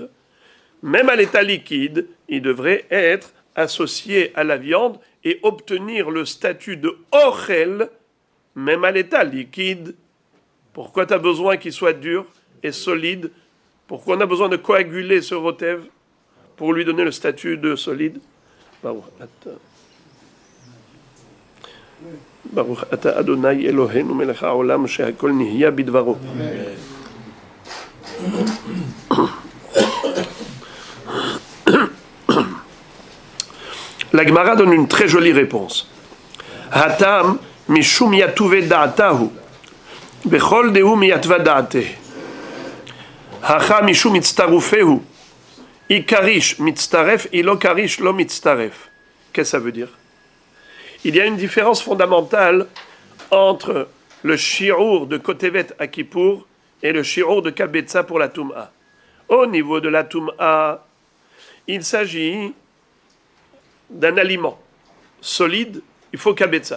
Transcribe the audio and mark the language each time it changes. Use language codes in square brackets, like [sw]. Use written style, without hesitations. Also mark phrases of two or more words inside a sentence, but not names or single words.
[fr] Même à l'état liquide, il devrait être associé à la viande et obtenir le statut de ochel, même à l'état liquide. Pourquoi tu as besoin qu'il soit dur et solide Pourquoi on a besoin de coaguler ce rotev pour lui donner le statut de solide? [he] ברוך אתה אדוני אלוהינו מלך העולם שהכל נהיה בדברו. [fr] La Gemara donne une très jolie réponse. [arc] התם משום יתובי דעתיה בכל דהו מיתבא דעתיה. הכא משום מצטרופי אי קריש מצטרף אי לא קריש לא מצטרף. [fr] Qu'est-ce que ça veut dire? Il y a une différence fondamentale entre le shi'ur de Kotevet à Kippour et le shi'ur de Kabetza pour la Toum'a. Au niveau de la Toum'a, il s'agit d'un aliment solide, il faut Kabetza.